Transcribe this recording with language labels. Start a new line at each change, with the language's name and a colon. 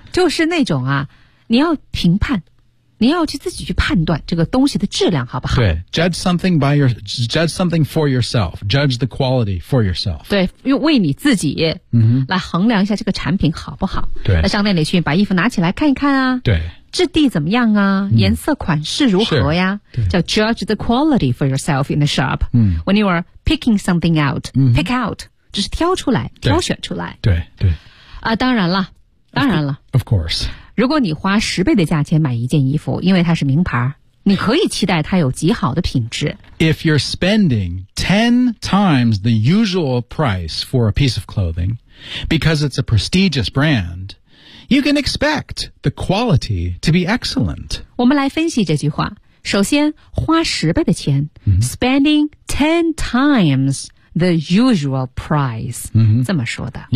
Chinese: 就是那种啊，你要评判，你要去自己去判断这个东西的质量好不好？
English: 对 ，judge something for yourself. Judge the quality for yourself.
Chinese: 对，用为你自己来衡量一下这个产品好不好？对，在商店里去把衣服拿起来看一看啊。对。质地怎么样啊？颜色款式如何呀？
English: 叫 judge the quality for yourself in the shop. When you are picking something out, pick out,
Chinese: 就是挑出来，挑选出来。对对。啊，当然了，当然了。
English: Of course.
Chinese: 如果你花十倍的价钱买一件衣服，因为它是名牌，你可以期待它有极好的品质。
English: If you're spending 10 times the usual price for a piece of clothing, because it's a prestigious brand,You can expect the quality to be excellent.
Chinese: 我们来分析这句话。首先，花十倍的钱、
English: spending 10 times the usual price,、
Chinese: 这么说的。